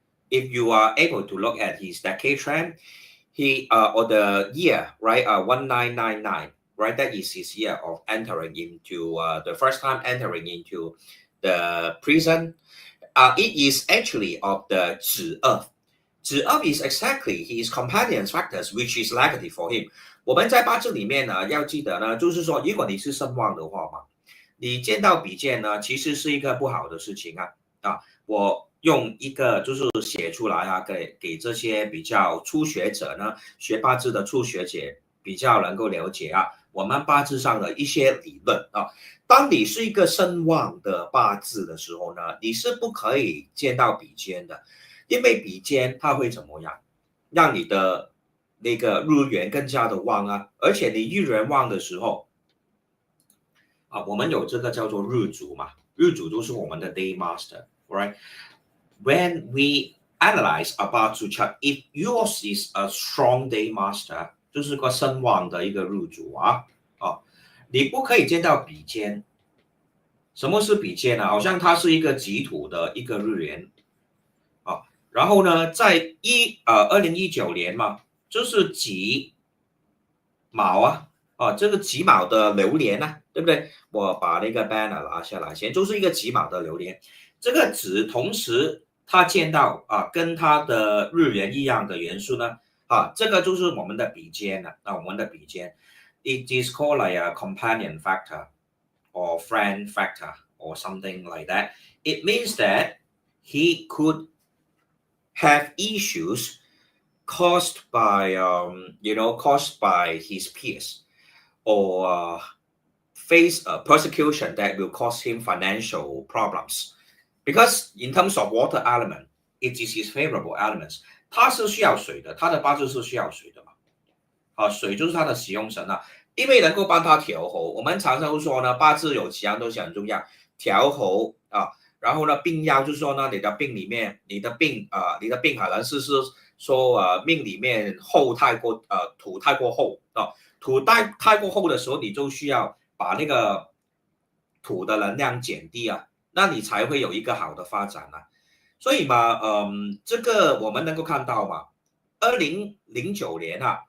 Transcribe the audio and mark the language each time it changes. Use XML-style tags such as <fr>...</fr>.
<en>If you are able to look at his decade trend, he or the year, right? 1999, right? That is his year of entering into the first time entering into the prison. It is actually of the 子二. 子二 is exactly his companion factors, which is negative for him.</en> <zh>我们在八字里面呢，要记得呢，就是说，如果你是身旺的话嘛，你见到比肩呢，其实是一个不好的事情我用一个就是写出来给这些比较初学者呢，学八字的初学者比较能够了解我们八字上的一些理论当你是一个身旺的八字的时候呢，你是不可以见到比肩的，因为比肩它会怎么样，让你的那个日元更加的旺而且你日元旺的时候我们有这个叫做日主嘛，日主就是我们的</zh> <en>day master, right? When we analyze a 八字 chart, if yours is a strong day master,</en> <zh>就是个身旺的一个日主你不可以见到比肩。什么是比肩呢？好像它是一个己土的一个日元然后呢，在2019年嘛，就是己卯这个己卯的流年对不对？我把那个 banner 拿下来先，就是一个己卯的流年。这个子同时它见到跟它的日元一样的元素呢这个就是我们的比肩我们的比肩 ，</zh> <en>it is called like a companion factor or friend factor or something like that. It means that he could have issues caused by caused by his peers or face a persecution that will cause him financial problems. Because in terms of water element, it is his favorable elements.</en> <zh>它是需要水的，它的八字是需要水的嘛。水就是它的使用神因为能够帮他调候。我们常常说呢，八字有几样东西很重要，调候然后呢，病药就是说呢，你的病里面，你的病可能是说命里面土太过厚土太过厚的时候，你就需要把那个土的能量减低那你才会有一个好的发展所以嘛，这个我们能够看到嘛，2009年</zh>